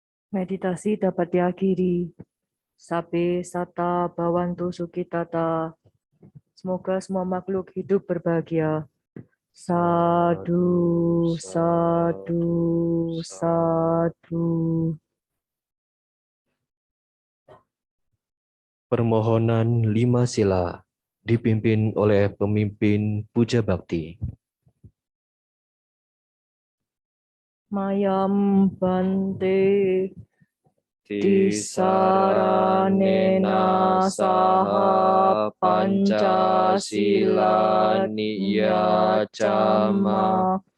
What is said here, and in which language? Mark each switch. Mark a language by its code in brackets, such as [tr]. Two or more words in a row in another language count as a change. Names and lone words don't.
[id] Meditasi dapat diakhiri. [pi] Sabe sata bawantu sukitata. [id] Semoga semua makhluk hidup berbahagia. [pi] Sadu, sadu, sadu. [id] Permohonan 5 sila dipimpin oleh pemimpin Puja Bakti. [pi] Mayam bante Tisaranena saha Pancasila niyacama